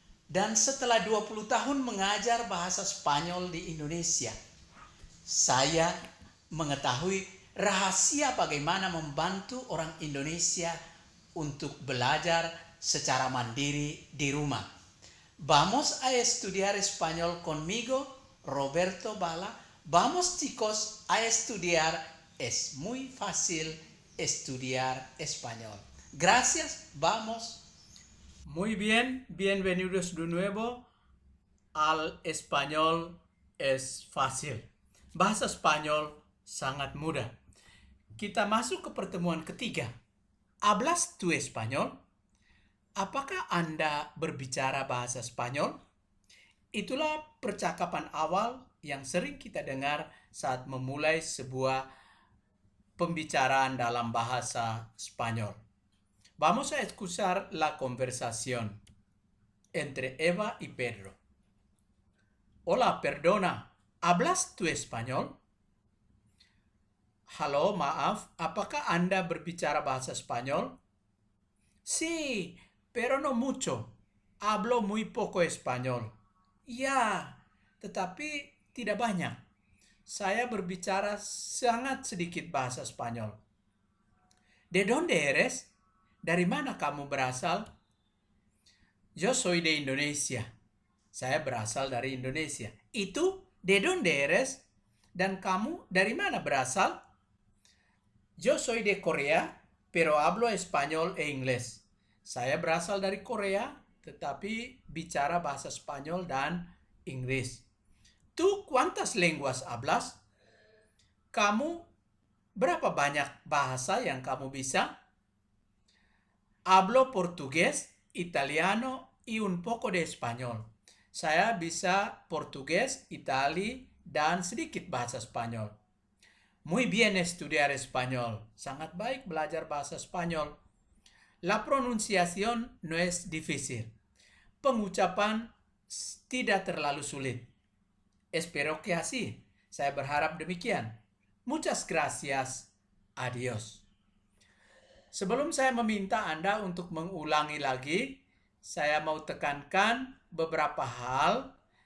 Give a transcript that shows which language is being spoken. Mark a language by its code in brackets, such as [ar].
[id] Dan setelah 20 tahun mengajar bahasa Spanyol di Indonesia, saya mengetahui rahasia bagaimana membantu orang Indonesia untuk belajar secara mandiri di rumah. [es] Vamos a estudiar español conmigo, Roberto Bala. Vamos chicos a estudiar. Es muy fácil estudiar español. Gracias, vamos. Muy bien, bienvenidos de nuevo al español es fácil. [id] Bahasa Spanyol sangat mudah. Kita masuk ke pertemuan ketiga. [es] ¿Hablas tu español? [id] Apakah Anda berbicara bahasa Spanyol? Itulah percakapan awal yang sering kita dengar saat memulai sebuah pembicaraan dalam bahasa Spanyol. [es] Vamos a escuchar la conversación entre Eva y Pedro. Hola, perdona, ¿hablas tu español? [id] Halo, maaf, apakah Anda berbicara bahasa Spanyol? [es] Sí, pero no mucho. Hablo muy poco español. [id] Ya, tetapi tidak banyak. Saya berbicara sangat sedikit bahasa Spanyol. [es] ¿De dónde eres? [id] Dari mana kamu berasal? [es] Yo soy de Indonesia. [id] Saya berasal dari Indonesia. Itu, [es] ¿de dónde eres? [id] Dan kamu dari mana berasal? [es] Yo soy de Corea, pero hablo español e inglés. [id] Saya berasal dari Korea, tetapi bicara bahasa Spanyol dan Inggris. [es] ¿Tú cuántas lenguas hablas? [id] Kamu berapa banyak bahasa yang kamu bisa? [es] Hablo portugués, italiano y un poco de español. [id] Saya bisa Portugis, Itali, dan sedikit bahasa Spanyol. [es] Muy bien estudiar español. [id] Sangat baik belajar bahasa Spanyol. [es] La pronunciación no es difícil. [id] Pengucapan tidak terlalu sulit. [es] Espero que así. [id] Saya berharap demikian. [es] Muchas gracias. Adios. [id] Sebelum saya meminta Anda untuk mengulangi lagi, saya mau tekankan beberapa hal.